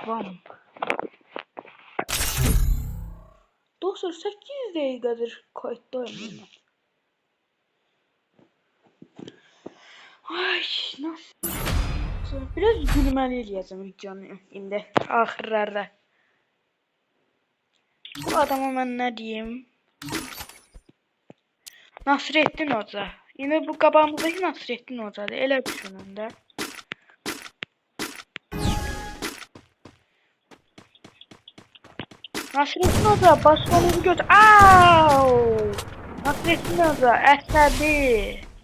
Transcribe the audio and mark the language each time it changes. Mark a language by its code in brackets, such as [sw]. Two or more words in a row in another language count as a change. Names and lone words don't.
[tr] Dostlar 8 dakikadır kayıttayım ben. Ay nasıl? [az] Biraz gülməli eləyəcəm videonu indi axırlarda. Bu adama mən nə deyim? Nasrettin Hoca. Yine bu qabağımızdakı Nasrettin Hoca'dır. Elə düşünün də. [tr] Nasrettin Hoca başkanını götür. [az] Au! Nasrettin Hoca əsəbi.